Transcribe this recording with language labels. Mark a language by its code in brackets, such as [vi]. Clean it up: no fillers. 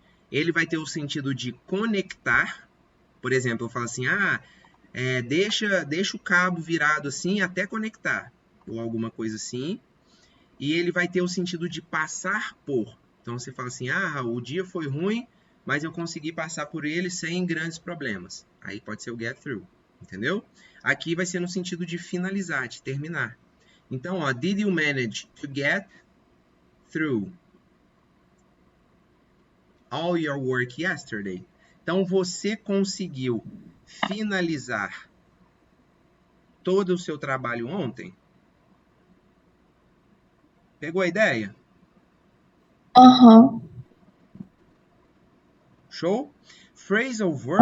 [pt] Ele vai ter o sentido de conectar. Por exemplo, eu falo assim, deixa o cabo virado assim até conectar, ou alguma coisa assim. E ele vai ter o sentido de passar por. Então você fala assim, o dia foi ruim, mas eu consegui passar por ele sem grandes problemas. Aí pode ser o get through, entendeu? Aqui vai ser no sentido de finalizar, de terminar. [en] Então, did you manage to get through all your work yesterday? [pt] Então, você conseguiu finalizar todo o seu trabalho ontem? Pegou a ideia? Aham. Show? Phrasal verb